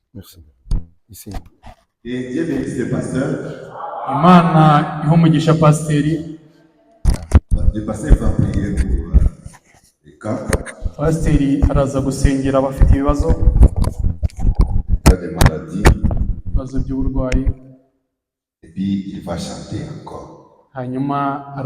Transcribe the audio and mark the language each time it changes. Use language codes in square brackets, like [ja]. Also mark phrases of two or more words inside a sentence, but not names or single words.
[fr] Ici. Et Dieu bénisse le pasteur. [rw] Imana ihumugisha pasiteri. [fr] Le pasteur va prier pour les cas. [rw] Pasiteri araza gusengera abafite ibibazo. [fr] Des maladies. [rw] Ibibazo by'uburwayi. [fr] Et puis il va chanter encore. [rw] Hanyuma